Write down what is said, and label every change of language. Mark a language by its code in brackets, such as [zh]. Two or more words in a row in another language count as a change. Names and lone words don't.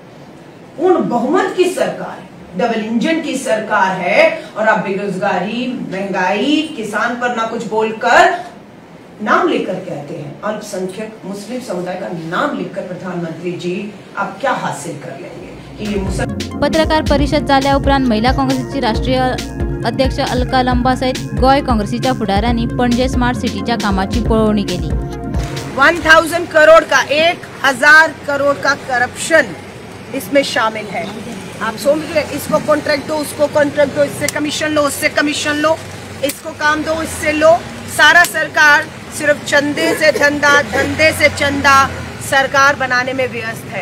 [hi] उन बहुमत की सरकार है, डबल इंजन की सरकार है, और आप बेरोजगारी, महंगाई, किसान पर ना कुछ बोलकर नाम लेकर कहते हैं अल्पसंख्यक मुस्लिम समुदाय का नाम लेकर प्रधानमंत्री जी आप क्या हासिल कर लेंगे कि ये [kok] पत्रकार परिषद झाल्या उपरांत महिला काँग्रेसीची राष्ट्रीय अध्यक्ष अलका लंबा सहित गोय काँग्रेसीच्या फुडाऱ्यांनी पणजे स्मार्ट सिटीच्या कामाची पळवणी केली। [hi] 1000 करोड़ का 1000 करोड़ का करप्शन इसमें शामिल है। आप समझ रहे, इसको कॉन्ट्रैक्ट दो, उसको कॉन्ट्रैक्ट दो, इससे कमीशन लो, उससे कमीशन लो, इसको काम दो, इससे लो। सारा सरकार सिर्फ चंदे से चंदा, धंधे से चंदा सरकार बनाने में व्यस्त है।